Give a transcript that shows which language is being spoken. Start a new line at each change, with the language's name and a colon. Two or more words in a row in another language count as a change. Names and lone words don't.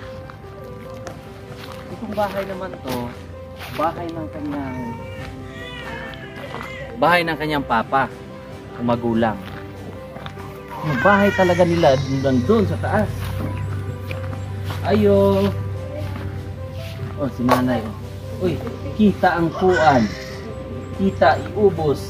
Filipino: Itong bahay naman to, bahay ng kanyang papa, o magulang. Yung bahay talaga nila doon sa taas. Ayo. Oh, si nanay.
Cebuano: Uy, kita ang kuan. Kita iubos.